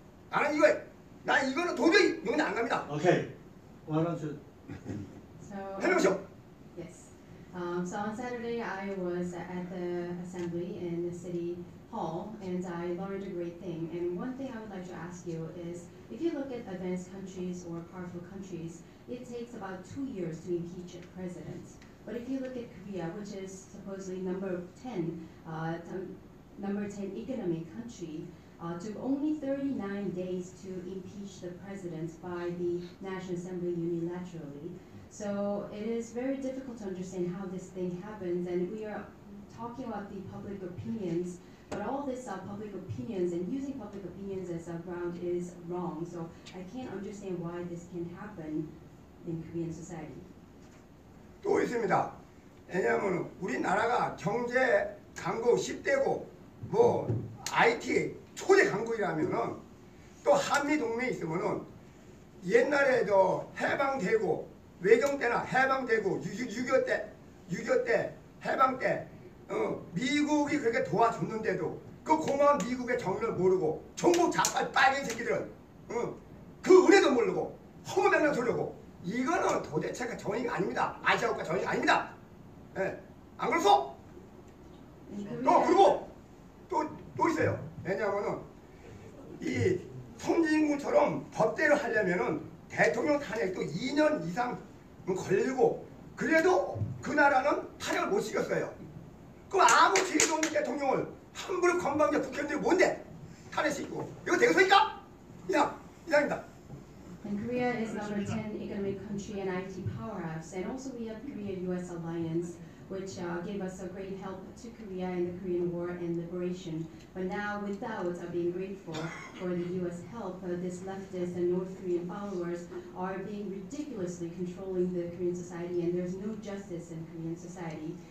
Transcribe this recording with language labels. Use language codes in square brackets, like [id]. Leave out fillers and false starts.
[ko] 나는 이거는 도저히 용납 안 갑니다. [en] Okay. Why don't you? [ko] 해보시오. [en] Yes. So on Saturday, I was at the assembly in the city hall, and I learned a great thing. And one thing I would like to ask you is, if you look at advanced countries or powerful countries, it takes about 2 years to impeach a president. But if you look at Korea, which is supposedly number 10 economic country, took only 39 days to impeach the president by the National Assembly unilaterally. So it is very difficult to understand how this thing happens, and we are talking about the public opinions, but all this public opinions and using public opinions as a ground is wrong. So I can't understand why this can happen in Korean society. [ko] 또 있습니다. 왜냐하면 우리나라가 경제 강국 10대고 IT 초대 강국이라면은 또 한미 동맹이 있으면은 옛날에 해방되고 외정 때나 해방되고 6.25 때 해방 때 미국이 그렇게 도와줬는데도 그 고마운 미국의 정의를 모르고 종북 좌빨 빨갱이 새끼들은 그 은혜도 모르고 허무맹랑 소리고, 이거는 도대체가 정의가 아닙니다. 아시아국가 정의가 아닙니다. 예. 안 그렇소? 그리고 또 있어요. 왜냐하면은 이 선진국처럼 법대로 하려면은 대통령 탄핵도 2년 이상 걸리고, 그래도 그 나라는 탄핵을 못 시켰어요. 그럼 아무 죄도 없는 대통령을 함부로 건방져 국회의원들이 뭔데 탄핵시키고, 이거 되겠습니까? 이상입니다. [en] And Korea is number 10 economic country and IT powerhouse, and also we have Korea-U.S. alliance, which gave us a great help to Korea in the Korean War and liberation. But now, without being grateful for the U.S. help, this leftist and North Korean followers are being ridiculously controlling the Korean society, and there's no justice in Korean society.